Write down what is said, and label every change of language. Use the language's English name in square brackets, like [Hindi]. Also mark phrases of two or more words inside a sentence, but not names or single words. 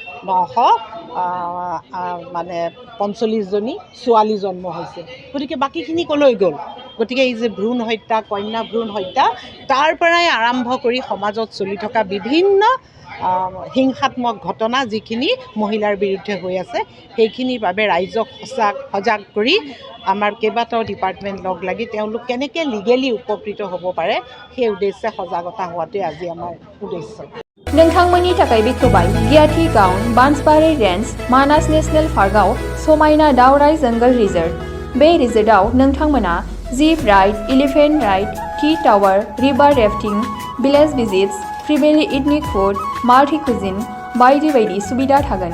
[Assamese] 900 মানে 45জনী ছোৱালী জন্ম হৈছে গতিকে বাকীখিনি ক'লৈ গ'ল গতিকে এই যে ভ্ৰূণ হত্যা কন্যা ভ্ৰূণ হত্যা তাৰ পৰাই আৰম্ভ কৰি সমাজত চলি থকা বিভিন্ন হিংসাত্মক ঘটনা যিখিনি মহিলাৰ বিৰুদ্ধে হৈ আছে সেইখিনিৰ বাবে ৰাইজক সজাগ কৰি আমাৰ কেইবাটাও ডিপাৰ্টমেণ্ট লগ লাগি তেওঁলোক কেনেকৈ লিগেলি উপকৃত হ'ব পাৰে সেই উদ্দেশ্যে সজাগতা হোৱাটোৱে আজি আমাৰ উদ্দেশ্য। [Bodo] नोंथांमोननि थाखाय बेखेवबाय गियाथि गाउन बान्सबारि रेन्ज मानास नेशनेल पार्कआव समायना दावराइ जंगल रिजर्ट। बे रिजर्टआव नोंथांमोना [English] jeep ride, elephant ride, tea tower, river rafting, village visits, tribal ethnic food, multi cuisine [Bodo] बायदि बायदि सुबिदा थागोन।